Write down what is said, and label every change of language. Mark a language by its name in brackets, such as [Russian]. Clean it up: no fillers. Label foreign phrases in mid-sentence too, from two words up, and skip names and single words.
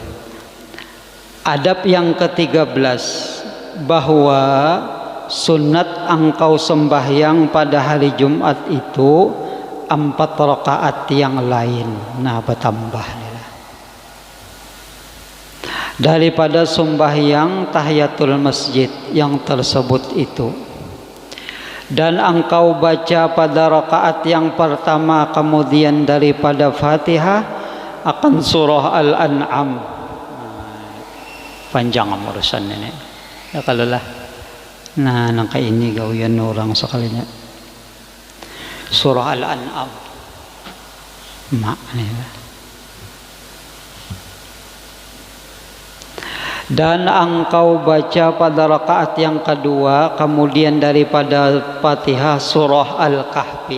[Malay] Adab yang ke-13, bahwa sunat engkau sembahyang pada hari Jumat itu 4 rakaat yang lain. Nah bertambah nih. Daripada sembahyang tahiyatul masjid yang tersebut itu, dan engkau baca pada rakaat yang pertama kemudian daripada Fatihah akan surah Al-An'am. Panjang urusan ini ya kalau lah. [Banjar] Nah nangka ini gawian orang sekalinya surah Al-An'am maknanya. [Malay] Dan engkau baca pada rakaat yang kedua kemudian daripada Fatihah surah Al-Kahfi.